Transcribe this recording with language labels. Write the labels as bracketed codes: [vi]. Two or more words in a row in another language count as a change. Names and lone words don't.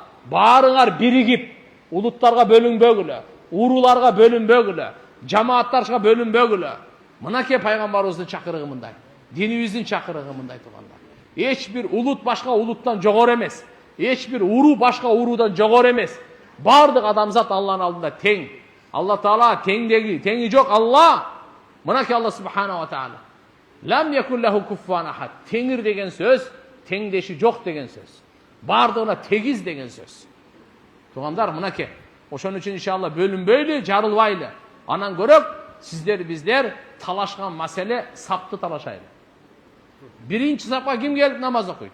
[ky] Барыңар биригип, улуттарга бөлүнбөгүлө, урууларга бөлүнбөгүлө, жамааттарга бөлүнбөгүлө. Мынакей пайгамбарыбыздын чакырыгы мындай. Динибиздин чакырыгы мындай туугандар. Эч бир улут башка улуттан жогору эмес. Эч бир уруу башка уруудан жогору эмес. Бардык адамзат Алланын алдында тең. Алла Таала теңи жоқ Алла. Мынаки Алла [ar] سبحانه وتعالى. لم يكن له كفوا أحد. [ky] Теңир деген сөз, теңдеши жоқ деген сөз. Бардығына тегиз деген сөз. Туғандар, мынаки. Ошон үчүн иншалла бөлүнбөйлү, жарылбайлы. Анан көрөк, сиздер биздер талашкан маселе сапты талашайлы. Биринчи сапка ким келип намаз окуйт?